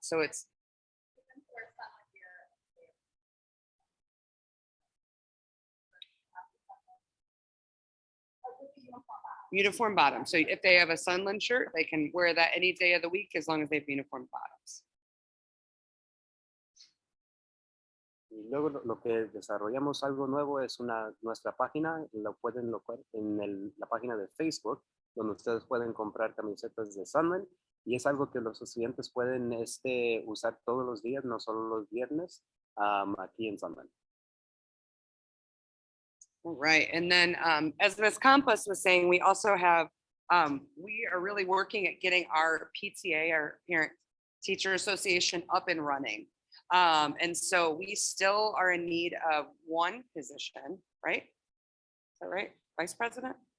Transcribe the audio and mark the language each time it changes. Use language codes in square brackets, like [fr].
[en] So it's uniform bottom. So if they have a Sunland shirt, they can wear that any day of the week as long as they have uniform bottoms. [es] Y luego lo que desarrollamos algo nuevo es nuestra página, lo pueden ver en la página de Facebook, donde ustedes pueden comprar camisetas de Sunland y es algo que los estudiantes pueden usar todos los días, no solo los viernes, aquí en Sunland. [en] Right. And then as Ms. Campos was saying, we also have, we are really working at getting our PTA, our Parent Teacher Association, up and running. And so we still are in need of one position, right? Is that right? Vice President?